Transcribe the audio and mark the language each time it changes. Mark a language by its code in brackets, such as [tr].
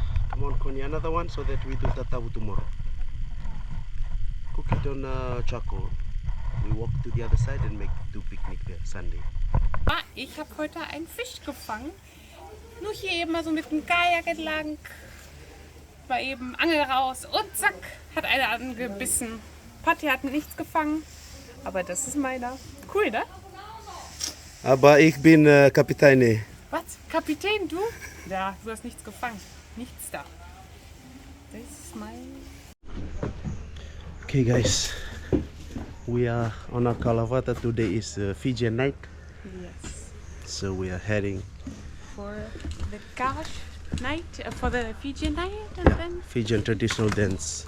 [en] Come on, Conny, another one so that we do tatavu tomorrow. cook it on charcoal. We walk to the other side and do picnic there Sunday. [de] Ich habe heute einen Fisch gefangen. Nur hier eben mal so mit dem Kajak entlang. War eben Angel raus und zack, hat einer angebissen. Patti hat nichts gefangen, aber das ist meiner. Cool, ne? Aber ich bin Kapitän. Was? Kapitän, du? Ja, du hast nichts gefangen. Nichts da. Das ist mein... [en] Okay guys, we are on our Kalavata. Today is Fijian night. Yes. So we are heading For the Kav night, for the Fijian night, and then Fijian traditional dance